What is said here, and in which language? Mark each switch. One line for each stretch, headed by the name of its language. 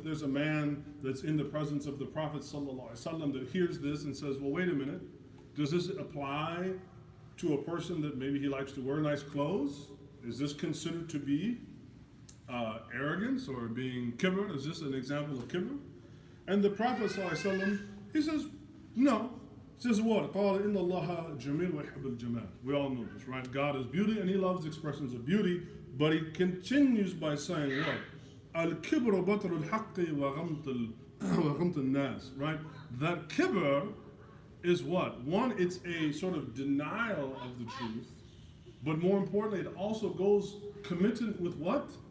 English: There's a man that's in the presence of the Prophet ﷺ that hears this and says, well, wait a minute, does this apply to a person that maybe he likes to wear nice clothes? Is this considered to be arrogance or being kibr? Is this an example of kibr? And the Prophet ﷺ, he says, no. He says what?
Arabic: قال إن الله جميل ويحب الجمال.
English: We all know this, right? God is beauty and He loves expressions of beauty, but He continues by saying what?
Arabic: الكبر بطر الحق وغمط الناس, right?
English: That kibr is what? One, it's a sort of denial of the truth, but more importantly, it also goes committed with what?